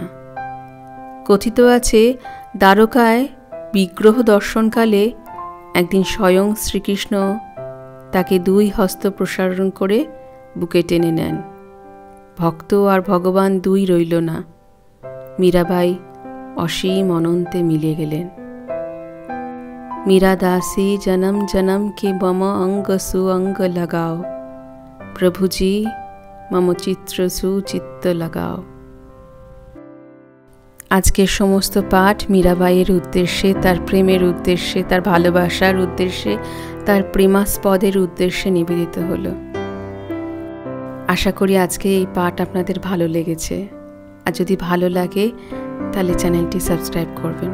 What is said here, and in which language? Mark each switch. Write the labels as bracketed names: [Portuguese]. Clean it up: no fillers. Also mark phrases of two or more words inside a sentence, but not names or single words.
[Bangla] কথিত আছে দ্বারকায় বিগ্রহ দর্শনকালে একদিন স্বয়ং শ্রীকৃষ্ণ তাকে 2 হস্ত প্রসারণ করে বুকে টেনে নেন। ভক্ত আর ভগবান 2 রইল না। মীরাবাই অসীম অনন্তে মিলে গেলেন। [Hindi] मीरा दासी जन्म जन्म के बम अंग सुअंग लगाओ, प्रभु जी मम चित्र सुचित्त लगाओ। [Bangla] আজকের সমস্ত পাঠ মীরাবাইয়ের উদ্দেশ্যে, তার প্রেমের উদ্দেশ্যে, তার ভালোবাসার উদ্দেশ্যে, তার প্রেমাস্পদের উদ্দেশ্যে নিবেদিত হলো। আশা করি আজকে এই পাঠ আপনাদের ভালো লেগেছে। আর যদি ভালো লাগে তাহলে চ্যানেলটি সাবস্ক্রাইব করবেন।